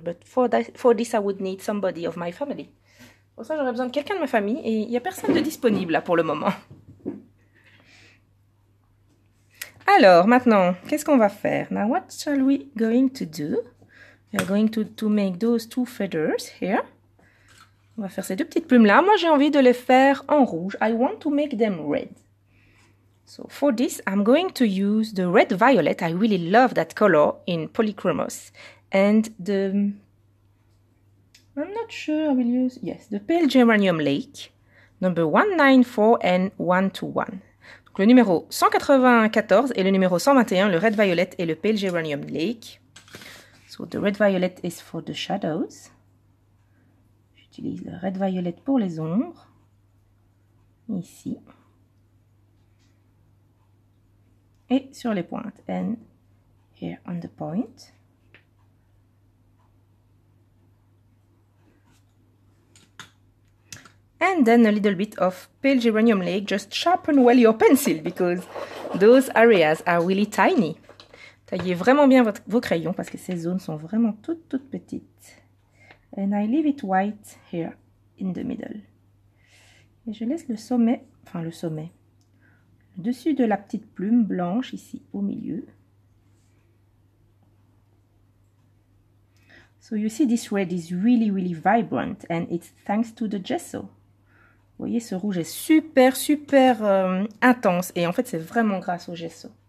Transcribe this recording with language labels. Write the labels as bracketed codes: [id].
[en] But for this I would need somebody of my family. [fr] Pour ça, j'aurais besoin de quelqu'un de ma famille et il n'y a personne de disponible là pour le moment. Alors, maintenant, qu'est-ce qu'on va faire? [en] Now, what shall we going to do? We are going to make those two feathers here. [fr] On va faire ces deux petites plumes là. Moi, j'ai envie de les faire en rouge. [en] I want to make them red. So, for this, I'm going to use the red violet. I really love that color in Polychromos. And I'm not sure I will use, yes, the Pale Geranium Lake, number 194 and 121. [fr] Donc, le numéro 194 et le numéro 121, le Red Violet et le Pale Geranium Lake. [en] So, the Red Violet is for the shadows. [fr] J'utilise le Red Violet pour les ombres. Ici. Et sur les pointes. [en] And here on the point. And then a little bit of Pale Geranium Lake. Just sharpen well your pencil because those areas are really tiny. [fr] Taillez vraiment bien vos crayons parce que ces zones sont vraiment toutes petites. [en] And I leave it white here in the middle. [fr] Et je laisse le sommet, le dessus de la petite plume blanche ici au milieu. [en] So you see this red is really vibrant and it's thanks to the gesso. [fr] Vous voyez, ce rouge est super intense et en fait c'est vraiment grâce au gesso.